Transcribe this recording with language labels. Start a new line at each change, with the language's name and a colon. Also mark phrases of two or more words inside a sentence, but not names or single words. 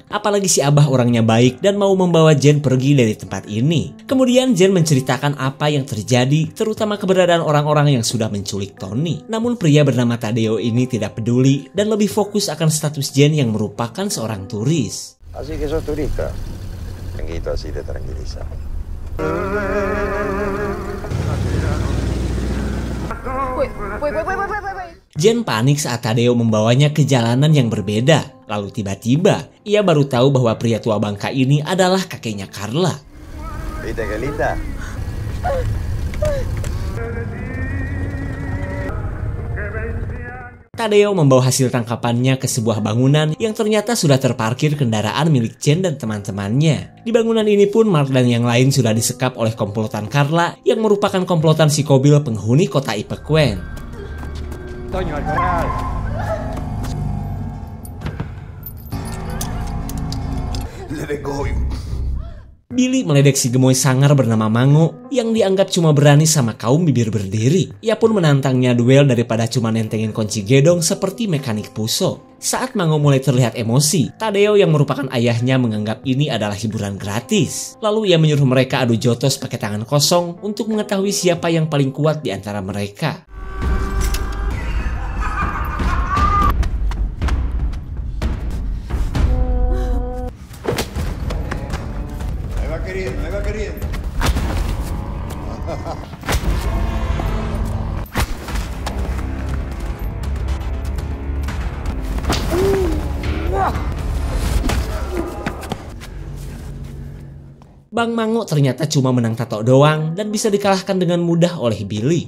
Indonesian: Apalagi si Abah orangnya baik dan mau membawa Jen pergi dari tempat ini. Kemudian Jen menceritakan apa yang terjadi, terutama keberadaan orang-orang yang sudah menculik Tony. Namun pria bernama Tadeo ini tidak peduli dan lebih fokus akan status Jen yang merupakan seorang turis.
Spanish: Así que sos turista. Tranquilo, así te tranquiliza.
English: Wait.
Indonesian: Jen panik saat Tadeo membawanya ke jalanan yang berbeda. Lalu tiba-tiba, ia baru tahu bahwa pria tua bangka ini adalah kakeknya Carla.
Spanish: ¿Viste qué linda?
Indonesian: Tadeo membawa hasil tangkapannya ke sebuah bangunan yang ternyata sudah terparkir kendaraan milik Jen dan teman-temannya. Di bangunan ini pun Mark dan yang lain sudah disekap oleh komplotan Carla yang merupakan komplotan si Kobil penghuni kota Ipecauen.
Spanish: Toño, al corral.
English: Let it go.
Indonesian: Billy meledek si gemoy sangar bernama Mango yang dianggap cuma berani sama kaum bibir berdiri. Ia pun menantangnya duel daripada cuma nentengin kunci gedong seperti mekanik puso. Saat Mango mulai terlihat emosi, Tadeo yang merupakan ayahnya menganggap ini adalah hiburan gratis. Lalu ia menyuruh mereka adu jotos pakai tangan kosong untuk mengetahui siapa yang paling kuat di antara mereka.
Spanish: Ahí va queriendo.
Indonesian: Bang Mango ternyata cuma menang tato doang dan bisa dikalahkan dengan mudah oleh Billy.